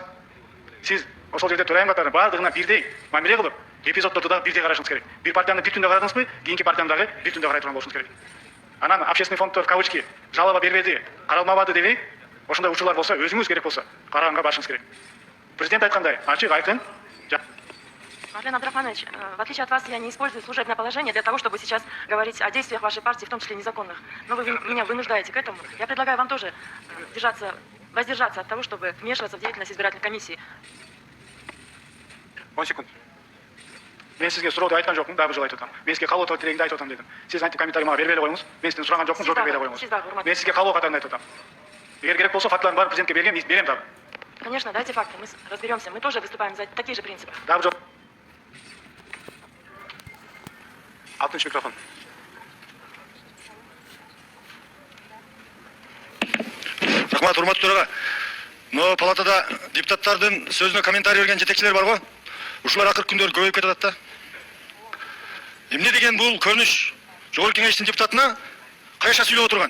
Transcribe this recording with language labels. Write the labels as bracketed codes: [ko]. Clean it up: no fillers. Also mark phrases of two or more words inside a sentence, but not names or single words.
[ky] Сиз ошол жерде төрайым катары бардыгына бирдей мамиле кылып, эпизоддорду да бирдей карашыңыз керек. Бир партияны бир түндө карадыңызбы, кийинки партияны дагы бир түндө карай турган болушуңуз керек. Анан общественный фонддор кавычки жалоба бербеди, каралмабады дебей, ошондой учурлар болсо өзүңүз керек болсо караганга барышыңыз керек. Президент айткандай, ачык, айкын. Марлен Абдрахманович, [ru] в отличие от вас, я не использую служебное положение для того, чтобы сейчас говорить о действиях вашей партии, в том числе незаконных. Но вы меня вынуждаете к этому. Я предлагаю вам тоже воздержаться от того, чтобы вмешиваться в деятельность избирательной комиссии. 10 секунд. [ky] Мен сизге сурооду айткан жокмун, дагы жылайт атам. Мен сизге калоо тилегимди айтып атам дедим. Сиз антип комментарий мага бербей эле коюңуз. Мен сизден сураган жокмун, жооп бербей эле коюңуз. Мен сизге калоо катарында айтып атам. Эгер керек болсо фактыларын баарын президентке берем дагы. [ru] Конечно, дайте факты, мы разберемся. Мы тоже выступаем за такие же принципы. [ky] Дагы жок. Алтынчы микрофон. Рахмат, урматтуу төрага. Но палатада депутаттардын сөзүнө комментарий берген жетекчилер бар го. Ушулар акыркы күндөр көбөйүп кетип атат да. Эмне деген бул көрүнүш жогорку кеңештин депутатына кайша сүйлөп отурган?